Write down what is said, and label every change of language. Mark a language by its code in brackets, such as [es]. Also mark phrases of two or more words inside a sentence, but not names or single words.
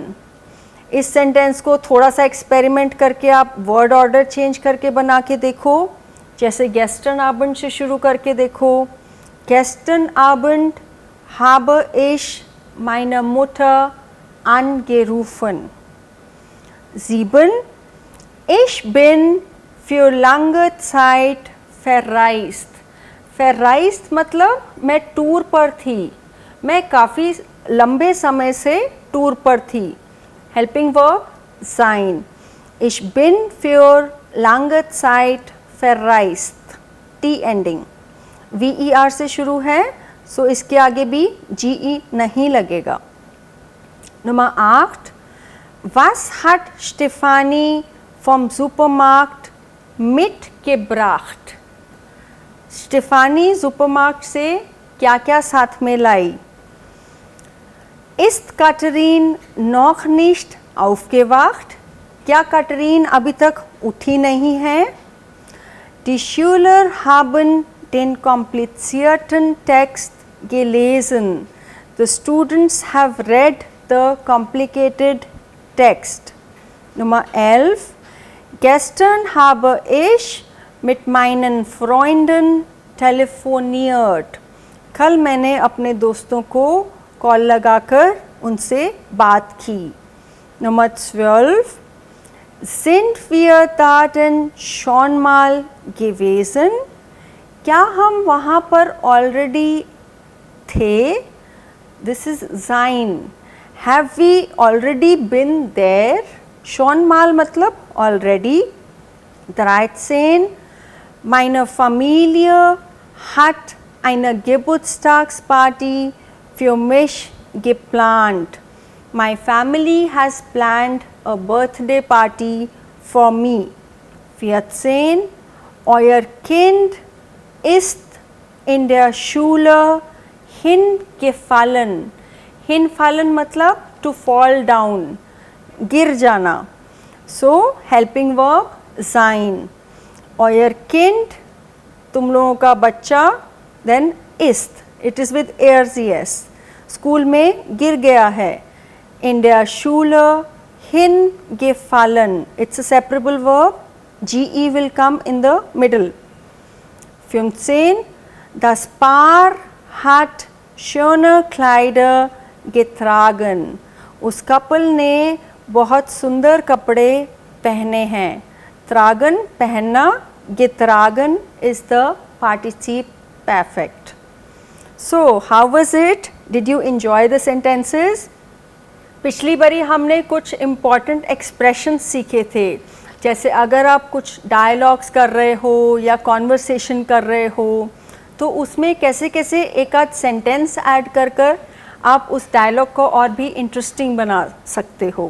[hi] इस सेंटेंस को थोड़ा सा एक्सपेरिमेंट करके आप [en] word order change [hi] करके बना के देखो. जैसे [de] gestern Abend [hi] से शुरू करके देखो. [de] Gestern Abend habe ich meine Mutter angerufen. 7. Ich bin für lange Zeit verreist. [hi] verreist मतलब मैं टूर पर थी, मैं काफ़ी लंबे समय से टूर पर थी. [en] helping verb sein. [de] Ich bin für lange Zeit verreist. [en] T ending. [hi] VER से शुरू है, सो इसके आगे भी GE नहीं लगेगा। [de] Nummer 8. Was hat Stefanie vom Supermarkt mitgebracht? [hi] स्टेफानी सुपरमार्केट से क्या क्या साथ में लाई? [de] Ist Katrin noch nicht aufgewacht? [hi] क्या कैटरीन अभी तक उठी नहीं है? [de] Die Schüler haben den komplizierten Text gelesen. [en] The students have read the complicated text. [de] Nummer 11. Gestern habe ich mit meinen Freunden telefoniert. [hi] कल मैंने अपने दोस्तों को कॉल लगाकर उनसे बात की। [de] Nummer 12. Sind wir da denn schon mal gewesen? [hi] क्या हम वहाँ पर ऑलरेडी थे? [en] This is sein. Have we already been there? [de] Schon mal [hi] मतलब already. 13. [de] Meine Familie hat eine Geburtstagsparty für mich geplant. [en] My family has planned a birthday party for me. [de] 14. Euer Kind ist in der Schule hingefallen. [hi] Hinfallen मतलब [en] to fall down, [hi] गिर जाना. [en] So helping verb sein. [de] Euer Kind, [hi] तुम लोगों का बच्चा, [en] then ist, it is with ERCS. [hi] स्कूल में गिर गया है. [de] In der Schule hingefallen. [en] It's a separable verb. GE will come in the middle. [de] 15. Das Paar hat schöne Kleider getragen. [hi] उस कपल ने बहुत सुंदर कपड़े पहने हैं. [en] tragen पहनना, getragen is the participle perfect. So how was it? Did you enjoy the sentences? [hi] पिछली बारी हमने कुछ [en] important expressions [hi] सीखे थे, जैसे अगर आप कुछ डायलॉग्स कर रहे हो या कॉन्वर्सेशन कर रहे हो तो उसमें कैसे कैसे एक आध [en] sentence add [hi] कर कर आप उस डायलॉग को और भी इंटरेस्टिंग बना सकते हो.